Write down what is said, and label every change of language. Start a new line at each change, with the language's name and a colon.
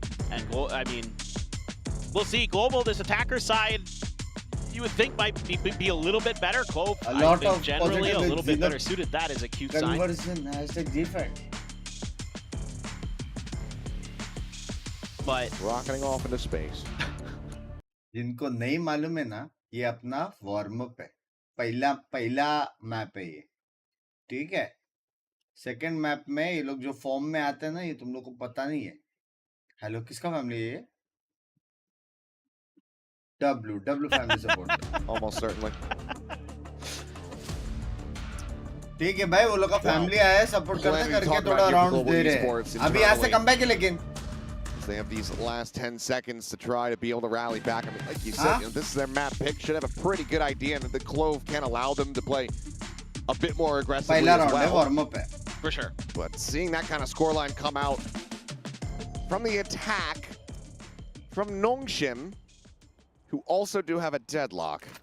English: And I mean, we'll see. Global, this attacker side, you would think might be a little bit better. Clove, I think generally a little bit better suited. That is a cute sign. Conversion, #GFAT. But Rocketing off into space.
Hindi: जिनको नहीं मालूम है ना, ये अपना warm up है. पहला map है ये, ठीक है. सेकंड मैप में ये लोग जो फॉर्म में आते हैं ना, ये तुम लोग को पता नहीं है. हेलो, किसका फैमिली है ये? W family support.
English: Almost certainly.
Hindi: ठीक है भाई, वो लोग का फैमिली आया है सपोर्ट करने, करके थोड़ा राउंड दे रहे हैं. अभी यहाँ से कम बैक है लेकिन.
English: They have these last 10 seconds to try to be able to rally back. I mean, like you said, you know, this is their map pick. Should have a pretty good idea, and the Clove can allow them to play a bit more aggressively as well. Warm up hai. For sure. But seeing that kind of scoreline come out from the attack from Nongshim, who also do have a deadlock.